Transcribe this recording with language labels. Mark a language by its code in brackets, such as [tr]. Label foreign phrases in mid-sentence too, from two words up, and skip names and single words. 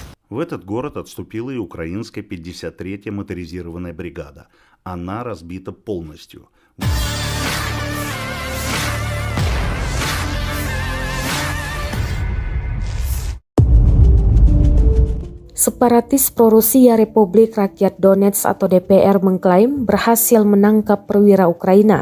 [ru] В этот город отступила и украинская 53-я моторизированная бригада. Она разбита полностью. [id] Separatis pro-Rusia Republik Rakyat Donetsk atau DPR mengklaim berhasil menangkap perwira Ukraina.